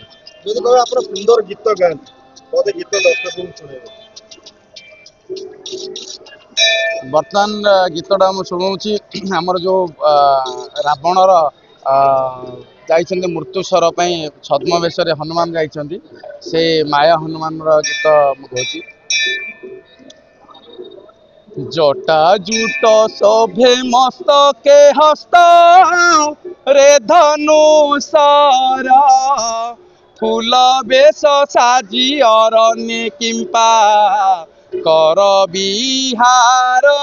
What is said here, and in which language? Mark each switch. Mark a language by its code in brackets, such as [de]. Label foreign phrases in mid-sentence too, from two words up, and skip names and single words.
[or] ଯଦି କହିବେ ଆପଣ ସୁନ୍ଦର ଗୀତ ଗାଆନ୍ତି, ମୋତେ ଗୀତ ଦର୍ଶକଙ୍କୁ ଶୁଣେଇବେ? ବର୍ତ୍ତମାନ ଗୀତଟା ମୁଁ ଶୁଣଉଛି, ଆମର ଯୋଉ ରାବଣର ଯାଇଛନ୍ତି ମୃତ୍ୟୁସର ପାଇଁ ଛଦ୍ମବେଶରେ ହନୁମାନ ଯାଇଛନ୍ତି, ସେ ମାୟା ହନୁମାନର ଗୀତ ମୁଁ ଗାଉଛି। ଜଟା ଜୁଟ ଶୋଭେ ମସ୍ତକେ ହସ୍ତ ରେ ଧନୁଷର, ଫୁଲ ବେଶ ସାଜି ଅରଣ୍ୟେ କିମ୍ପା କର ବିହାର,